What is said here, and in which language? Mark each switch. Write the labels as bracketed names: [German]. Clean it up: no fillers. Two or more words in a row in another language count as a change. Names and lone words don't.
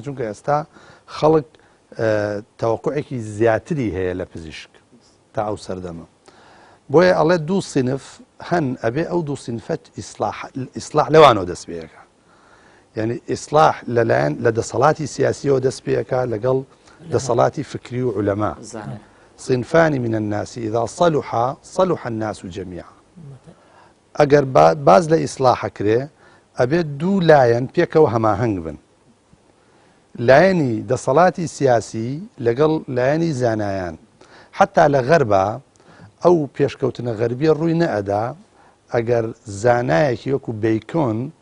[Central Kurdish] چونکە ئێستا خەڵک تەوەقعێکی زیاتری هەیە لە پزیشک تا ئەو سەردەمە بۆیە ئەڵێ دوو سینف هەن ئەبێ ئەو دوو سینفەت ئیسلاح لەوانەوە دەست پێیەکە یعنی ئیسلاح لەلایەن لە دەسەڵاتی سیاسیەوە دەست پێیەکە لەگەڵ دەسەڵاتی فکری و عولەما [Arabic] صنفان من الناس إذا صلح الناس جميعا [Central Kurdish] ئەگەر باز لە ئیسلاح کرێ ئەبێت دوو لایەن پێکەوە هەماهەنگ بن لایەنی دەسەڵاتی سیاسی لەگەڵ لایەنی زانایان حتا لە غەربە ئەو پێشکەوتنە غەربیە ڕووی نەئەدا ئەگەر زانایەکی وەکو بیکۆن